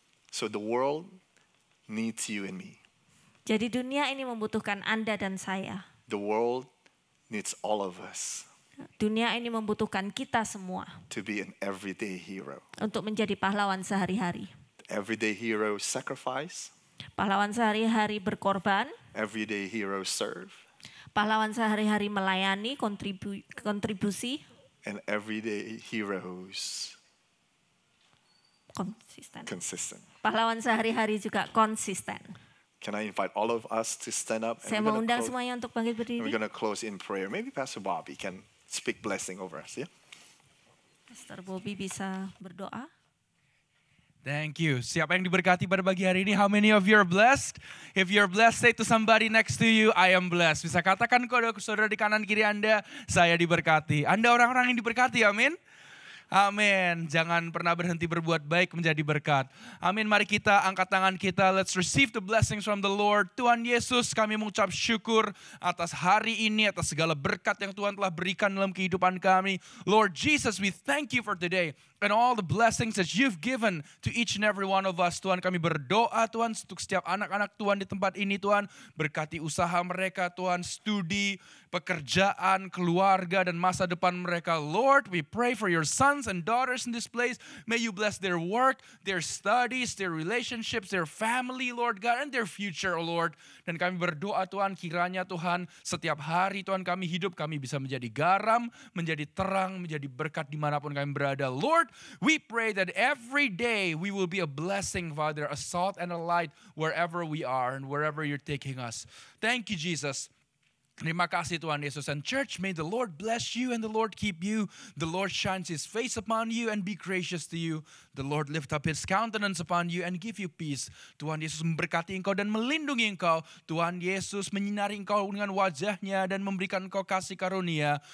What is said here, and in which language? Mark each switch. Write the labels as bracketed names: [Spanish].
[English] So the world needs you and me. [Indonesian] Jadi dunia ini membutuhkan Anda dan saya. [English] The world needs all of us. [Indonesian] Dunia ini membutuhkan kita semua. [English] To be an everyday hero. [Indonesian] Untuk menjadi pahlawan sehari-hari. [English] Everyday hero sacrifice. [Indonesian] Pahlawan sehari-hari berkorban. [English] Everyday hero serve. [Indonesian] Pahlawan sehari-hari melayani, kontribusi. [English] And everyday heroes consistent. [Indonesian] Pahlawan sehari-hari juga konsisten. [English] Can I invite all of us to stand up? [Indonesian] Saya mengundang semuanya untuk bangkit berdiri. [English] We're going to close in prayer. Maybe Pastor Bobby can speak blessing over us. Yeah. [Indonesian] Pastor Bobby bisa berdoa. [English] Thank you. [Indonesian] Siapa yang diberkati pada pagi hari ini? [English] How many of you are blessed? If you're blessed, say to somebody next to you, I am blessed. [Indonesian] Bisa katakan kepada saudara di kanan kiri Anda, saya diberkati. Anda orang-orang yang diberkati, amin. Amin. Jangan pernah berhenti berbuat baik menjadi berkat. Amin. Mari kita angkat tangan kita. [English] Let's receive the blessings from the Lord. [Indonesian] Tuhan Yesus, kami mengucap syukur atas hari ini, atas segala berkat yang Tuhan telah berikan dalam kehidupan kami. [English] Lord Jesus, we thank you for today and all the blessings that you've given to each and every one of us. [Indonesian] Tuhan, kami berdoa Tuhan untuk setiap anak-anak Tuhan di tempat ini Tuhan. Berkati usaha mereka Tuhan, studi, pekerjaan, keluarga dan masa depan mereka. [English] Lord, we pray for your sons and daughters in this place. May you bless their work, their studies, their relationships, their family, Lord God, and their future, oh Lord. [Indonesian] Dan kami berdoa Tuhan, kiranya Tuhan setiap hari Tuhan kami hidup, kami bisa menjadi garam, menjadi terang, menjadi berkat dimanapun kami berada. [English] Lord, we pray that every day we will be a blessing, Father, a salt and a light wherever we are and wherever you're taking us. Thank you, Jesus. [Indonesian] Terima kasih Tuhan Yesus. [English] And church, may the Lord bless you and the Lord keep you. The Lord shines his face upon you and be gracious to you. The Lord lift up his countenance upon you and give you peace. [Indonesian] Tuhan Yesus memberkati engkau dan melindungi engkau. Tuhan Yesus menyinari engkau dengan wajahnya dan memberikan engkau kasih karunia.